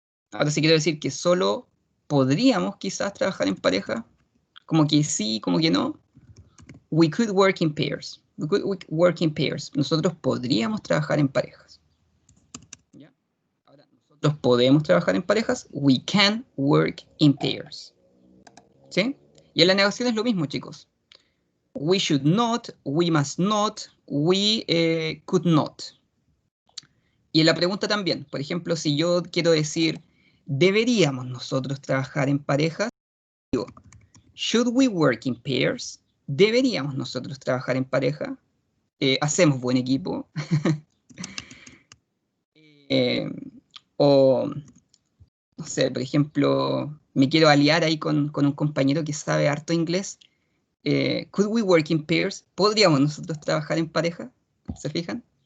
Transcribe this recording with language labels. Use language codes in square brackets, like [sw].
[es] Ahora, si quiero decir que solo podríamos quizás trabajar en pareja, como que sí, como que no, [en] we could work in pairs. We could work in pairs. [es] Nosotros podríamos trabajar en parejas. ¿Ya? Ahora, nosotros podemos trabajar en parejas, [en] we can work in pairs. [es] ¿Sí? Y en la negación es lo mismo, chicos. [en] We should not, we must not, we could not. [es] Y en la pregunta también, por ejemplo, si yo quiero decir, ¿deberíamos nosotros trabajar en parejas? [en] Digo, should we work in pairs? [es] ¿Deberíamos nosotros trabajar en pareja? ¿Hacemos buen equipo? O, no sé, por ejemplo, me quiero aliar ahí con un compañero que sabe harto inglés. [en] Could we work in pairs? [es] ¿Podríamos nosotros trabajar en pareja? ¿Se fijan?